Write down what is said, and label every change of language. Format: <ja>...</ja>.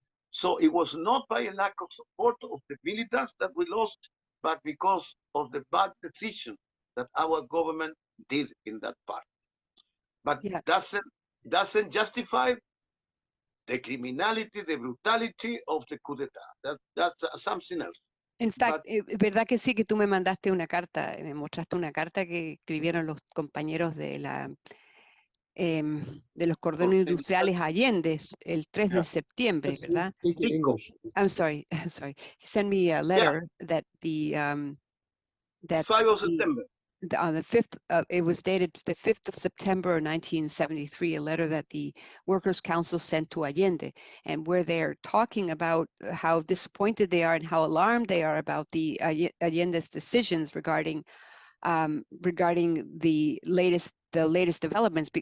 <en>So it was not by a lack of support of the militants that we lost, but because of the bad decision that our government did in that part. But Yeah. doesn't justify the criminality, the brutality of the coup d'etat. That's something else.</en> <es>En fact, ¿verdad que sí que tú me mandaste una carta, me mostraste una carta que escribieron los compañeros de de los cordones industriales Allende el 3 de septiembre,</es> <en>Let's</en> <es>¿verdad?</es> <en>speak in English. I'm sorry, I'm sorry. He sent me a letter that that 5 of September. on the 5th, it was dated the 5th of September 1973, a letter that the Workers' Council sent to Allende, and where they're talking about how disappointed they are and how alarmed they are about the Allende's decisions regarding the latest developments.</en>